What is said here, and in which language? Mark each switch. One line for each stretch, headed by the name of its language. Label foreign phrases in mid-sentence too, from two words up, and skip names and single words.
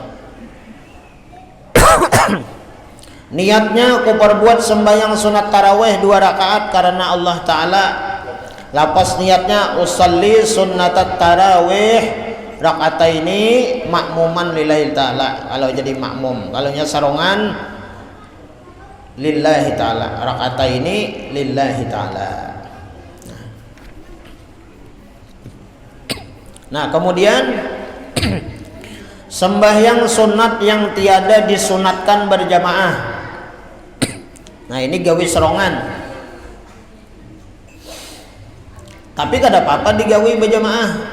Banjar: Niatnya aku perbuat sembahyang sunat tarawih 2 rakaat karena Allah Ta'ala. Lapas niatnya
Arabic: أصلي سنة التراويح ركعتين مأموما لله تعالى.
Banjar: Kalau jadi makmum, kalau nya sarongan
Arabic: لله تعالى، ركعتين لله تعالى.
Banjar: Nah kemudian sembahyang sunat yang tiada disunatkan berjamaah. Nah ini gawi serongan, tapi kada apa-apa digawi berjamaah.